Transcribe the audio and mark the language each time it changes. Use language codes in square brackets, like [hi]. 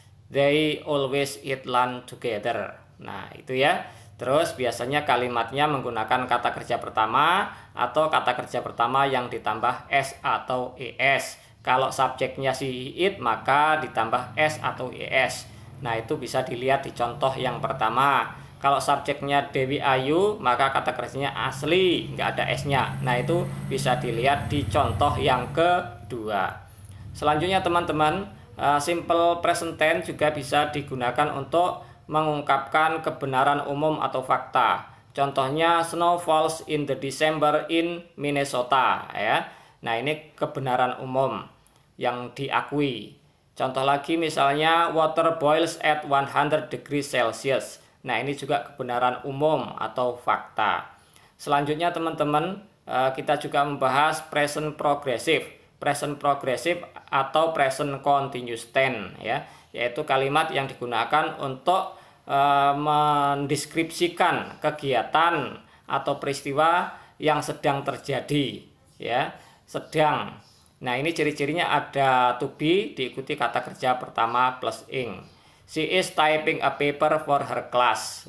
[en] They always eat lunch together. [id] Nah, itu ya. Terus biasanya kalimatnya menggunakan kata kerja pertama atau kata kerja pertama yang ditambah s atau es. Kalau subjeknya [en] she eat [id] maka ditambah s atau es. Nah, itu bisa dilihat di contoh yang pertama. Kalau subjeknya Dewi Ayu, maka kata kerjanya asli, nggak ada S-nya. Nah, itu bisa dilihat di contoh yang kedua. Selanjutnya teman-teman, simple present tense juga bisa digunakan untuk mengungkapkan kebenaran umum atau fakta. Contohnya, [en] snow falls in the December in Minnesota. [id] Ya. Nah, ini kebenaran umum yang diakui. Contoh lagi misalnya, [en] water boils at 100 degrees Celsius. [id] Nah, ini juga kebenaran umum atau fakta. Selanjutnya teman-teman, kita juga membahas present progressive. Present progressive atau present continuous tense, ya, yaitu kalimat yang digunakan untuk mendeskripsikan kegiatan atau peristiwa yang sedang terjadi, ya, sedang. Nah, ini ciri-cirinya ada to be diikuti kata kerja pertama plus ing. [en] She is typing a paper for her class.